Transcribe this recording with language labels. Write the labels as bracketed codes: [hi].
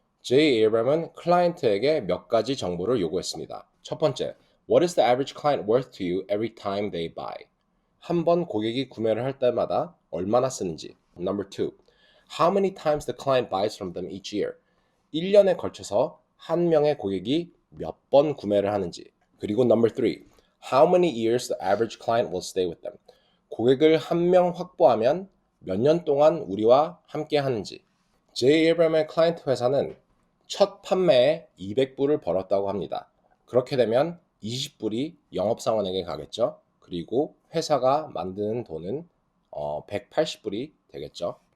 [ko] 제이 에이브람은 클라이언트에게 몇 가지 정보를 요구했습니다. 첫 번째, [en] What is the average client worth to you every time they buy? [ko] 한 번 고객이 구매를 할 때마다 얼마나 쓰는지. [en] Number 2, How many times the client buys from them each year? [ko] 1년에 걸쳐서 한 명의 고객이 몇 번 구매를 하는지. 그리고 [en] Number 3, How many years the average client will stay with them? [ko] 고객을 한 명 확보하면 몇 년 동안 우리와 함께 하는지. 제이 에이브람의 클라이언트 회사는 첫 판매에 200불을 벌었다고 합니다. 그렇게 되면 20불이 영업사원에게 가겠죠. 그리고 회사가 만드는 돈은 180불이 되겠죠.